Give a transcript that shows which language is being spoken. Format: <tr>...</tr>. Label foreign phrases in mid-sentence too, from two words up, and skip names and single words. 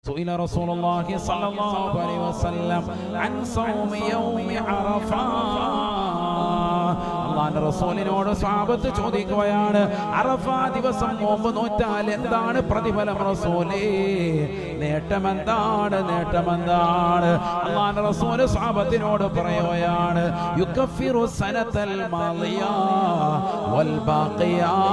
<ar>سئل رسول الله صلى الله عليه وسلم عن صوم يوم عرفة.</ar> <ml>അല്ലാഹുവിന്റെ റസൂലിനോട് സ്വഹാബത്ത് ചോദിക്കുകയാണ്, അറഫ ദിവസം നോമ്പ് നോറ്റാൽ എന്താണ് പ്രതിഫലം റസൂലേ? നേട്ടമെന്താണ്? അല്ലാഹുവിന്റെ റസൂൽ സ്വഹാബത്തിനോട് പറയുകയാണ്,</ml> <ar>يكفر السنة الماضية والباقية.</ar>